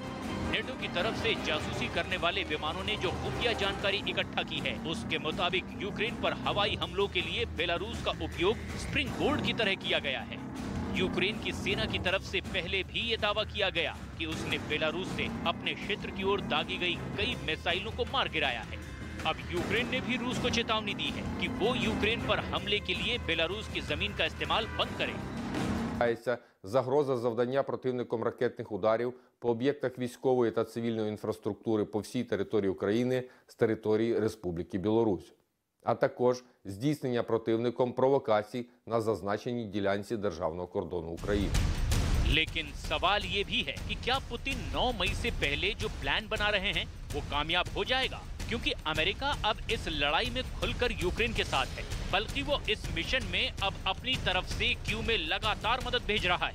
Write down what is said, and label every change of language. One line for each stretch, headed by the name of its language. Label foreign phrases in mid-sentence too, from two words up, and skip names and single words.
Hindi: नेटो की तरफ से जासूसी करने वाले विमानों ने जो खुफिया जानकारी इकट्ठा की है, उसके मुताबिक यूक्रेन पर हवाई हमलों के लिए बेलारूस का उपयोग
English: spring board
Hindi: की तरह किया गया है। यूक्रेन की सेना की तरफ से पहले भी ये दावा किया गया कि उसने बेलारूस से अपने क्षेत्र की ओर दागी गई कई मिसाइलों को मार गिराया है। अब यूक्रेन ने भी रूस को चेतावनी दी है कि वो यूक्रेन पर हमले के लिए बेलारूस की जमीन का इस्तेमाल बंद करे।
Ukrainian: Загроза завдання противником ракетних ударів по об'єктах військової та цивільної інфраструктури по всій території України з території Республіки Білорусь, а також здійснення противником провокацій на зазначеній ділянці державного кордону України.
Hindi: लेकिन सवाल ये भी है कि क्या पुतिन 9 मई से पहले जो प्लान बना रहे हैं वो कामयाब हो जाएगा, क्योंकि अमेरिका अब इस लड़ाई में खुलकर यूक्रेन के साथ है, बल्कि वो इस मिशन में अब अपनी तरफ से क्यू में लगातार मदद भेज रहा है।